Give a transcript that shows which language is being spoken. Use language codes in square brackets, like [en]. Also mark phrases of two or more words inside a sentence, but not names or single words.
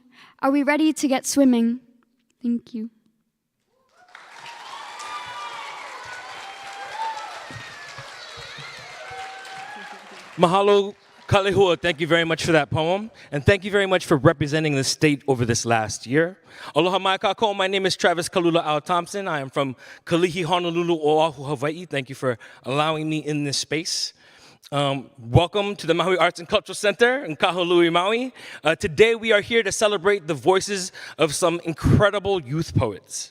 [en] Are we ready to get swimming? Thank you. Mahalo, Kalihi, thank you very much for that poem, and thank you very much for representing the state over this last year. [haw] Aloha mai kākou, [en] my name is Travis Kaululā Thompson. I am from Kalihi, Honolulu, Oʻahu, Hawaii. Thank you for allowing me in this space. Welcome to the Maui Arts Cultural Center in Kahului, Maui. Today we are here to celebrate the voices of some incredible youth poets.